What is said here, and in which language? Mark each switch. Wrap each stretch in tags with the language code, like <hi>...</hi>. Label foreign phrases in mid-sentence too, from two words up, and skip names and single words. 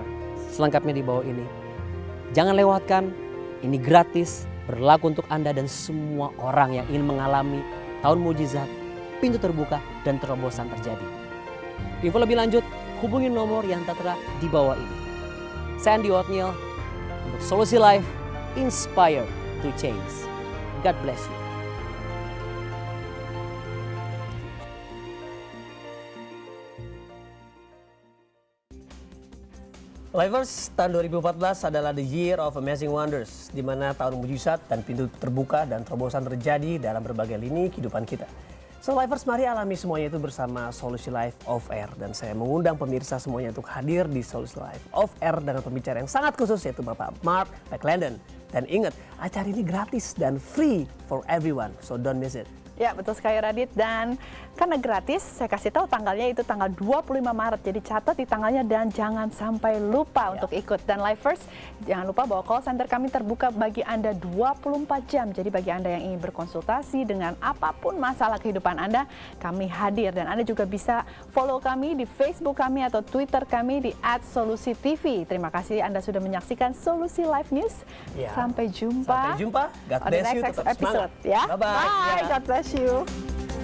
<id>Selengkapnya di bawah ini. Jangan lewatkan, ini gratis, berlaku untuk Anda dan semua orang yang ingin mengalami tahun mujizat, pintu terbuka dan terobosan terjadi. Info lebih lanjut, hubungi nomor yang tertera di bawah ini. Saya Andi Otniel untuk Solusi Life, Inspire to Change.</id> <en>God bless you.</en> <id>Livers, tahun 2014 adalah</id> <en>the year of amazing wonders,</en> <id>di mana tahun mujizat dan pintu terbuka dan terobosan terjadi dalam berbagai lini kehidupan kita. So Livers, mari alami semuanya itu bersama Solusi Life of Air. Dan saya mengundang pemirsa semuanya untuk hadir di Solusi Life of Air dengan pembicara yang sangat khusus, yaitu Bapak Mark McClendon. Dan ingat, acara ini gratis dan</id> <en>free for everyone, so don't miss it.</en> <id>Ya, betul sekali Radit. Dan karena gratis, saya kasih tahu tanggalnya itu tanggal 25 Maret. Jadi catat di tanggalnya dan jangan sampai lupa untuk ikut. Dan Livers, jangan lupa bahwa</id> <en>call center</en> <id>kami terbuka bagi Anda 24 jam. Jadi bagi Anda yang ingin berkonsultasi dengan apapun masalah kehidupan Anda, kami hadir. Dan Anda juga bisa follow kami di Facebook kami atau Twitter kami di @solusitv. Terima kasih Anda sudah menyaksikan Solusi Live News. Sampai jumpa. Sampai jumpa.</id> <en>God bless you.</en> <id>Tetap semangat. Ya.</id> <en>Bye-bye. Bye. God bless you.</en>